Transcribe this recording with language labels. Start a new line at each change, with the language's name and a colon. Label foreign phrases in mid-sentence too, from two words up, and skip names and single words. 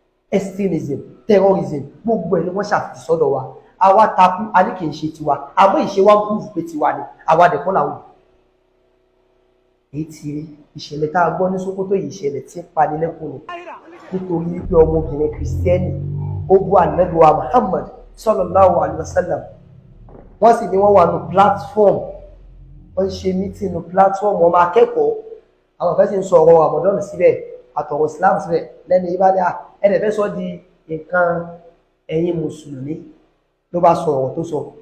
English: Extremism, terrorism,
Yoruba: gbogbo ẹ̀ ni wọ́n ṣàfihàn sọ́dọ̀ wa. Àwa takú, a ní kì í ṣe tiwa, àmọ́ ìṣe wa ń prove pé tiwa ni, àwa dẹ̀ kọ́ làwọn. Èyí ti rí, ìṣẹ̀lẹ̀ tá a gbọ́ ní Sókótó yìí, ìṣẹ̀lẹ̀ tí ń pani lẹ́kùn ni. Nítorí wípé ọmọbìnrin Kristẹni, ó bú Ànábì wa Muhammad
Arabic: صلى الله عليه وسلم.
Yoruba: Wọ́n sì ní wọ́n wà nù platform, wọ́n ń ṣe meeting nù platform ọmọ akẹ́kọ̀ọ́. Àwọn kan sì ń sọ ọ̀rọ̀ Ramadan síbẹ̀, àtọ̀rọ̀ Islam síbẹ̀. Lẹ́nu yìí bá ní, "À, ẹ dẹ̀ fẹ́ sọ di nǹkan ẹ̀yin Mùsùlùmí," ló bá sọ ọ̀rọ̀ tó sọ.